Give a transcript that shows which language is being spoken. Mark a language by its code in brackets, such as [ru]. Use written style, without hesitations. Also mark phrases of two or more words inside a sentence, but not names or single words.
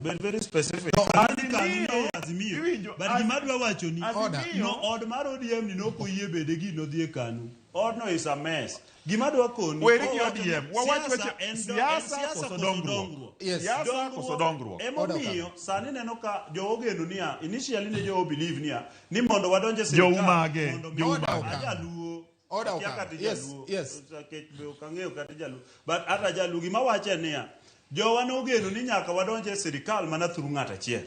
[en] very specific. No, [luo] but gimadwa wacho ni no od mar ODM ni noko yie bede gi no dhie kanu. Od no [en] is a mess. [luo] Gimadwa koni weri gi ODM wawacho siasa koso dongruok. Siasa koso dongruok. Emomiyo sani neno ka jo ogeno niya initially ne jo believe niya ni mondo wadonje sirikal jaluo yes kang'eyo kata jaluo but ata jaluo gima wache niya jowa nogeno ni nyaka wadonje sirikal mana through ng'at achiel.